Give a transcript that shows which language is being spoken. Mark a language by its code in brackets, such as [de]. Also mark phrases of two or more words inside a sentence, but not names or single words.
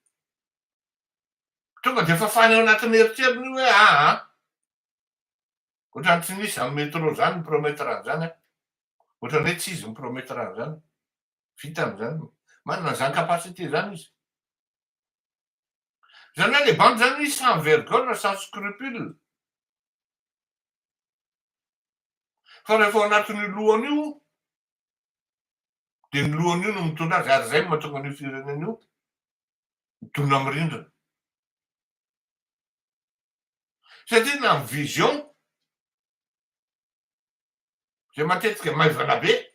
[mg] Tonga de fafany ao anatin'ny eritseriny hoe ohatrany tsy nisy amin'ny métro zany mipromettre an'izany ohatrany hoe tsy izy mipromettre an'izany. Vita amin'izany. Manana zany kapasité zany izy. Zany hoe le bandy zany izy [fr] sans vergogne, sans scrupule. [mg] Fa rehefa ao anatin'io lohany io, de ny lohany io no mitondra azy ary zay mahatonga an'io firenena io midona amin'ny rindrina. Satria na ny vision zay matetika maivana be.